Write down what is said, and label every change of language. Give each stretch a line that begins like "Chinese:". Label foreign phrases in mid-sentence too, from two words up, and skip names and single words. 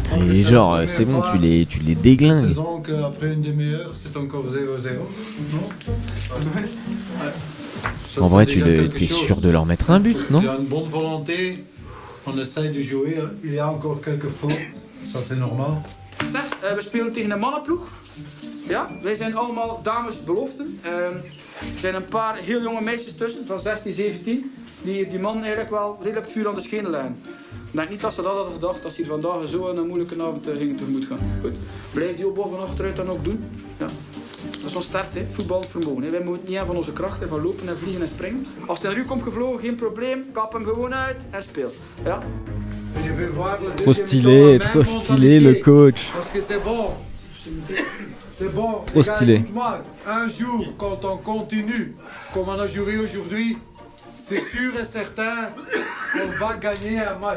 French: Hein. Et genre, c'est bon, tu les Cette déglingues. saison qu'après une demi-heure, c'est encore 0-0. Non. Ça, En vrai, c'est tu déjà t'es quelque chose. sûr de leur mettre un but, non? Il y a une bonne volonté, on essaye de jouer. Hein. Il y a encore quelques fautes, ça c'est normal.
Dutch: Zeg, we spelen tegen een mannenploeg. Ja, wij zijn allemaal damesbeloften. Er zijn een paar heel jonge meisjes tussen, van 16, 17, die man eigenlijk wel redelijk vuur aan de schenen leggen. Ik denk niet dat ze dat hadden gedacht als ze hier vandaag zo een moeilijke avond gingen tegemoet gaan. Goed, blijf die opbouw van achteruit dan ook doen. Ja. Dat is ons start, hè. Voetbalvermogen. Hè. Wij moeten niet aan van onze krachten, van lopen en vliegen en springen. Als hij naar u komt gevlogen, geen probleem. Kap hem gewoon uit en speel. Ja.
French: Trop stylé le coach. Parce que c'est bon. C'est bon. Trop stylé. Écoute-moi, un jour, quand on continue, comme on a joué aujourd'hui, c'est sûr et certain qu'on va gagner un match.